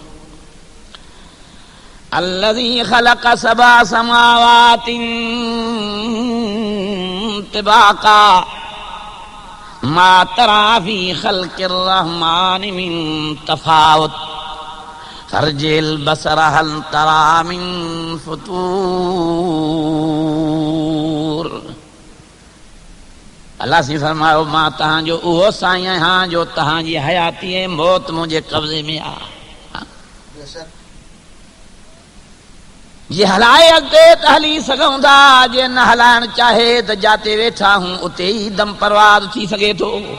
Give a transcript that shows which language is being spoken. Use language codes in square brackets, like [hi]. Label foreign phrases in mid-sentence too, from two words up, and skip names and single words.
[ar] الذي خلق سبع سماوات طباقا ما ترى في خلق الرحمن من تفاوت فارجع البصر هل ترى من فطور. [sd] अल्लाह से फरमायो मां तव्हांजो उहो साईं आहियां जो तव्हांजी हयाती ऐं मौत मुंहिंजे कब्ज़े में आहे। जे हलाए अॻिते त हली सघूं था, जे न हलाइण चाहे त जाते वेठा हूं उते ई दम परवाज़ थी सघे थो।